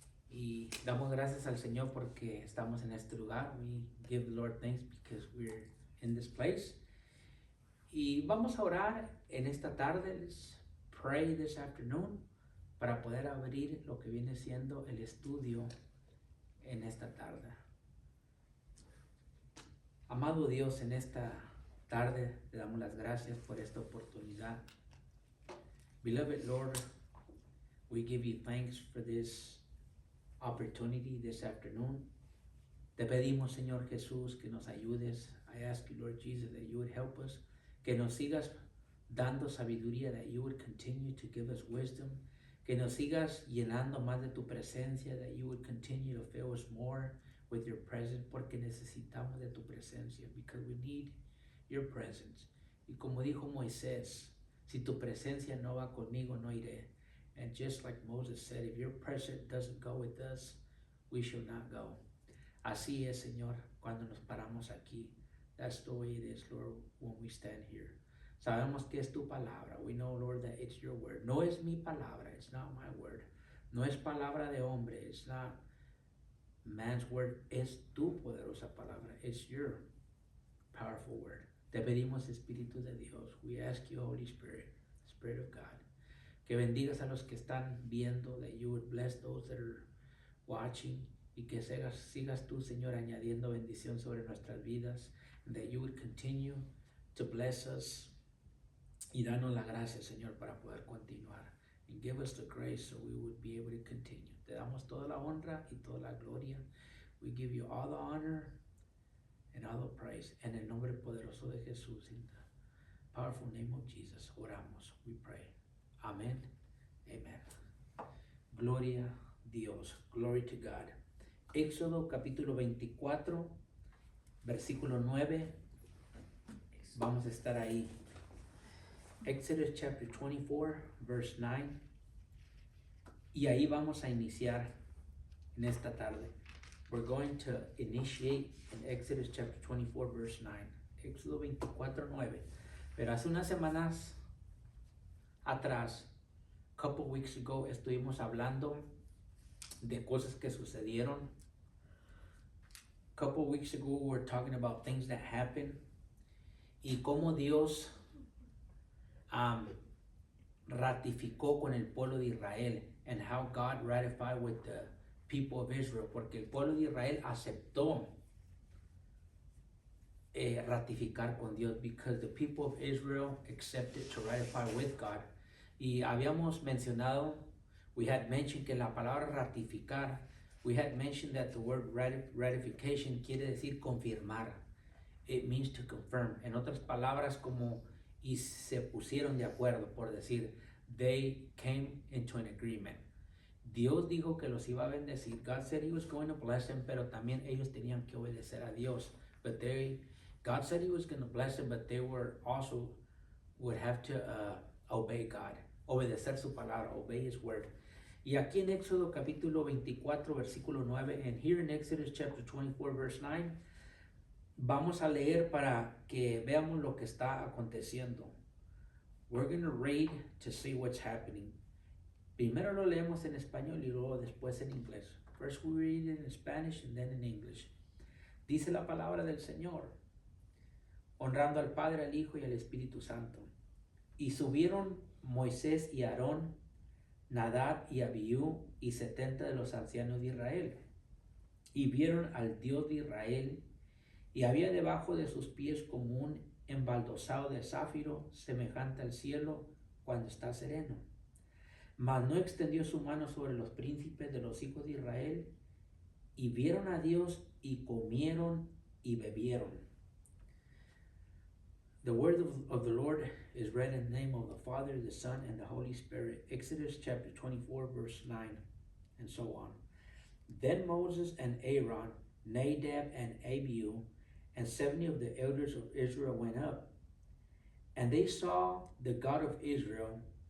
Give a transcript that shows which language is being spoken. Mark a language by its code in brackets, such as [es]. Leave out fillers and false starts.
[es] Y damos gracias al Señor porque estamos en este lugar. [en] We give the Lord thanks because we're in this place. [es] Y vamos a orar en esta tarde. [en] Let's pray this afternoon [es] para poder abrir lo que viene siendo el estudio en esta tarde. Amado Dios, en esta tarde te damos las gracias por esta oportunidad. [en] Beloved Lord, we give you thanks for this opportunity this afternoon. [es] Te pedimos, Señor Jesús, que nos ayudes. [en] I ask you, Lord Jesus, that you would help us, [es] que nos sigas dando sabiduría, [en] that you would continue to give us wisdom, [es] que nos sigas llenando más de tu presencia, [en] that you would continue to fill us more with your presence, [es] porque necesitamos de tu presencia, [en] because we need your presence. [es] Y como dijo Moisés, si tu presencia no va conmigo, no iré. [en] And just like Moses said, if your presence doesn't go with us, we shall not go. [es] Así es, Señor, cuando nos paramos aquí. [en] That's the way it is, Lord, when we stand here. [es] Sabemos que es tu palabra. [en] We know, Lord, that it's your word. [es] No es mi palabra. [en] It's not my word. [es] No es palabra de hombre. [en] It's not man's word. [es] Es tu poderosa palabra. [en] It's your powerful word. [es] Te pedimos, Espíritu de Dios. [en] We ask you, Holy Spirit, Spirit of God, [es] que bendigas a los que están viendo, [en] that you would bless those that are watching, [es] y que sigas tú, Señor, añadiendo bendición sobre nuestras vidas, [en] and that you would continue to bless us, [es] y danos la gracia, Señor, para poder continuar, [en] and give us the grace so we would be able to continue. [es] Te damos toda la honra y toda la gloria. [en] We give you all the honor and all the praise. [es] En el nombre poderoso de Jesús, [en] in the powerful name of Jesus, [es] oramos, [en] we pray. Amén. Amen. [es] Gloria a Dios. [en] Glory to God. [es] Éxodo capítulo 24, versículo 9. Vamos a estar ahí. [en] Exodus chapter 24, verse 9. [es] Y ahí vamos a iniciar en esta tarde. [en] We're going to initiate in Exodus chapter 24, verse 9. [es] Éxodo 24, 9. Pero hace unas semanas atrás, [en] couple weeks ago, [es] estuvimos hablando de cosas que sucedieron. [en] Couple weeks ago, we were talking about things that happened [es] y cómo Dios ratificó con el pueblo de Israel, [en] and how God ratified with the people of Israel, [es] porque el pueblo de Israel aceptó ratificar con Dios, [en] because the people of Israel accepted to ratify with God. [es] Y habíamos mencionado, [en] we had mentioned [es] que la palabra ratificar, [en] we had mentioned that the word ratification [es] quiere decir confirmar. [en] It means to confirm. [es] En otras palabras, como y se pusieron de acuerdo, por decir, [en] they came into an agreement. [es] Dios dijo que los iba a bendecir. [en] God said he was going to bless them, [es] pero también ellos tenían que obedecer a Dios. [en] But God said he was going to bless them, but they would have to obey God. [es] Obedecer su palabra, [en] obey his word. [es] Y aquí en Éxodo capítulo 24, versículo 9, [en] and here in Exodus chapter 24, verse 9, [es] vamos a leer para que veamos lo que está aconteciendo. [en] We're going to read to see what's happening. [es] Primero lo leemos en español y luego después en inglés. [en] First we read it in Spanish and then in English. [es] Dice la palabra del Señor, honrando al Padre, al Hijo y al Espíritu Santo. Y subieron Moisés y Aarón, Nadab y Abiú y 70 de los ancianos de Israel. Y vieron al Dios de Israel, y había debajo de sus pies como un embaldosado de zafiro, semejante al cielo cuando está sereno. Mas no extendió su mano sobre los príncipes de los hijos de Israel, y vieron a Dios y comieron y bebieron. [en] The word of the Lord is read in the name of the Father, the Son, and the Holy Spirit. Exodus chapter 24, verse 9, and so on. Then Moses and Aaron, Nadab and Abihu, and 70 of the elders of Israel went up, and they saw the God of Israel.